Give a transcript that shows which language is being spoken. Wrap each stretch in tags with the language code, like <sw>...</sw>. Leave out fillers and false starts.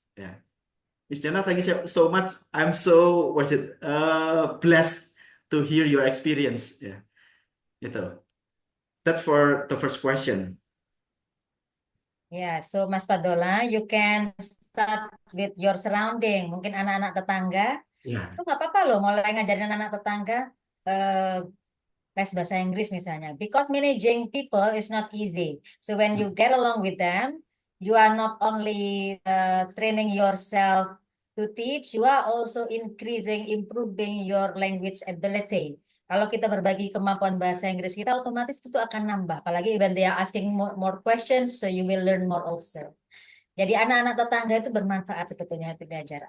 <en>Yeah, Miss Dena, thank you so much. I'm so blessed to hear your experience.</en> <id>Ya, itu.</id> <en>That's for the first question. Yeah, so Mas Padola, you can start with your surrounding.</en> <id>Mungkin anak-anak tetangga, Ya, itu nggak apa-apa loh, mulai ngajarin anak tetangga les bahasa Inggris misalnya.</id> <en>Because managing people is not easy. So when you get along with them, you are not only training yourself to teach, you are also increasing, improving your language ability.</en> <id>Kalau kita berbagi kemampuan bahasa Inggris kita, otomatis itu akan nambah. Apalagi</id> <en>when they are asking more questions, so you will learn more also.</en> <id>Jadi anak-anak tetangga itu bermanfaat sebetulnya untuk belajar.</id>